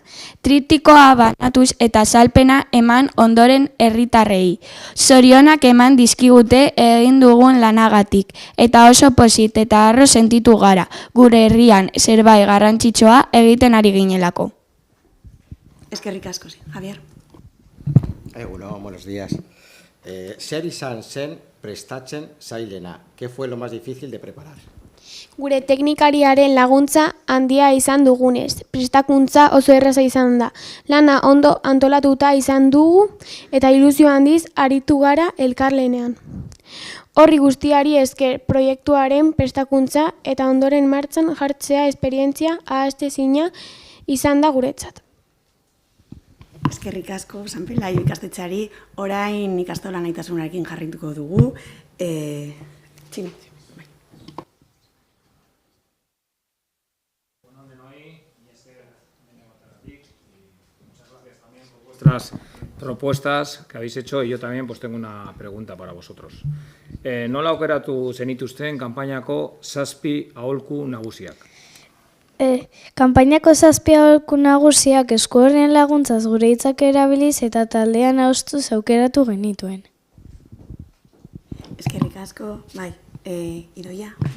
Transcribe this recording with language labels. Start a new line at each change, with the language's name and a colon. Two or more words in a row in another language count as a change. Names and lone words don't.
Basque: Triptikoa banatuz eta azalpena eman ondoren herritarrei. Zorionak eman dizkigute egin dugun lanagatik, eta oso posit eta harro sentitu gara, gure herrian zerbait garrantzitsua egiten ari ginelako. Eskerrik asko, Javier. Egunon,
Spanish: buenos días.
Basque: Zer izan zen prestatzen zailena?
Spanish: ¿Qué fue lo más difícil de preparar?
Basque: Gure teknikariaren laguntza handia izan dugunez, prestakuntza oso erraza izan da. Lana ondo antolatuta izan dugu eta ilusio handiz aritu gara elkarlanean. Horri guztiari esker proiektuaren prestakuntza eta ondoren martxan jartzea esperientzia ahaztezina izan da guretzat. Eskerrik asko, San Pelaio ikastetxeari, orain ikastola nahitasunarekin jarrituko dugu. Txino.
Spanish: Vuestras propuestas que habéis hecho y yo también pues tengo una pregunta para vosotros.
Basque: Nola aukeratu zenituzten kanpainako 7 aholku nagusiak? Kanpainako 7 aholku nagusiak eskuorrien laguntzaz gure hitzak erabiliz eta taldean austuz aukeratu genituen. Eskerrik asko, bai, Idoia.